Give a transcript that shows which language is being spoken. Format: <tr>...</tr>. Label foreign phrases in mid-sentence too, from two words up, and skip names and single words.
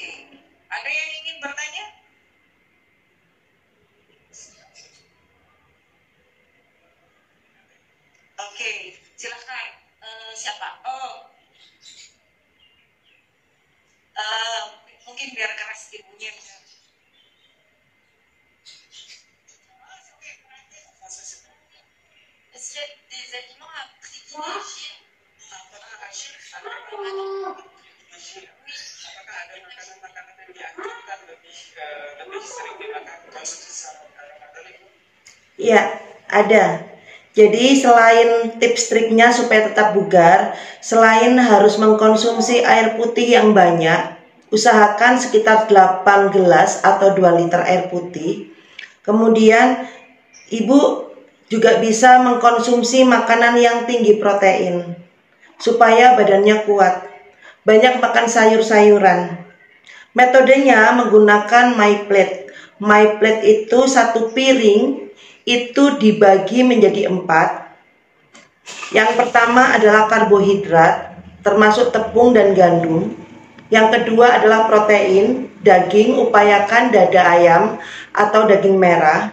<id>Ada yang ingin bertanya? Oke, silakan. Siapa? Mungkin biar keras ibunya.</id> <fr>Est-ce qu'il y a des aliments à privilégier?</fr> <id>Apakah ada makanan-makanan yang dianjurkan lebih sering dimakan konsumsi selama Ramadan, Ibu? Iya, ada. Jadi selain tips triknya supaya tetap bugar, selain harus mengkonsumsi air putih yang banyak, usahakan sekitar 8 gelas atau 2 liter air putih. Kemudian Ibu juga bisa mengkonsumsi makanan yang tinggi protein supaya badannya kuat. Banyak makan sayur-sayuran. Metodenya menggunakan</id> <en>my plate. My plate</en> <id>itu satu piring itu dibagi menjadi 4. Yang pertama adalah karbohidrat, termasuk tepung dan gandum. Yang kedua adalah protein, daging, upayakan dada ayam atau daging merah.</id>